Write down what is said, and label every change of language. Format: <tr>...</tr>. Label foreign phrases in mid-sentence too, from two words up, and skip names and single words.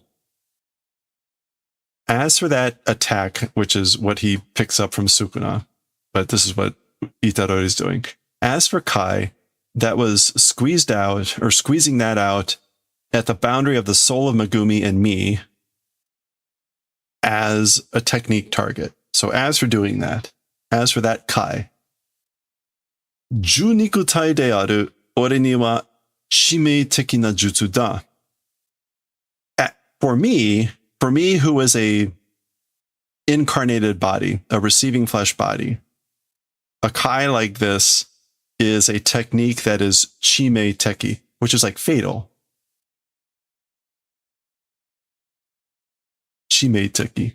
<en>As for that attack, which is what he picks up from Sukuna, but this is what Itadori is doing. As for Kai, that was squeezed out, or squeezing that out at the boundary of the soul of Megumi and me as a technique target. So as for doing that, as for that Kai,</en> <ja>受肉体 で ある 俺 に は 使命的 な 術 だ.</ja> <en>For me who is a incarnated body, a receiving flesh body, a Kai like this is a technique that is</en> <ja>致命的,</ja> <en>which is like fatal.</en> <ja>致命的.</ja>